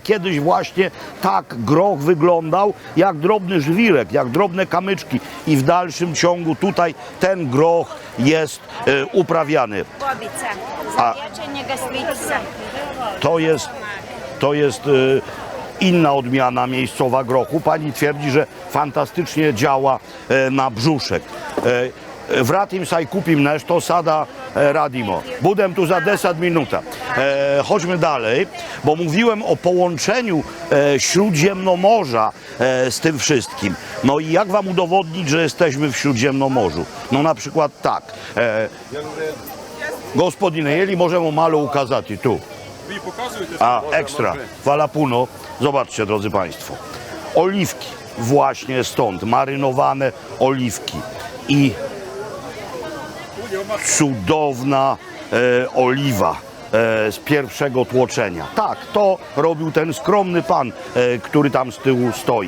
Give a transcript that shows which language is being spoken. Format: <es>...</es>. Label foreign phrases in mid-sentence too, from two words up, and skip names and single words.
<pl>Kiedyś właśnie tak groch wyglądał jak drobny żwirek, jak drobne kamyczki i w dalszym ciągu tutaj ten groch jest uprawiany. Bobica.</pl> <hr>Za liječenje gastritica.</hr> <pl>To jest inna odmiana miejscowa grochu. Pani twierdzi, że fantastycznie działa na brzuszek.</pl> <hr>Vratim sa i kupim nešto, sada radimo. Budem tu za 10 minut.</hr> <pl>Chodźmy dalej, bo mówiłem o połączeniu Śródziemnomorza z tym wszystkim. No i jak wam udowodnić, że jesteśmy w Śródziemnomorzu? No na przykład tak.</pl> <hr>Gospodine, jeli możemy malo ukazać i tu. A, ekstra. Hvala puno.</hr> <pl>Zobaczcie, drodzy Państwo. Oliwki. Właśnie stąd. Marynowane oliwki. I cudowna oliwa z pierwszego tłoczenia. Tak, to robił ten skromny pan, który tam z tyłu stoi.</pl>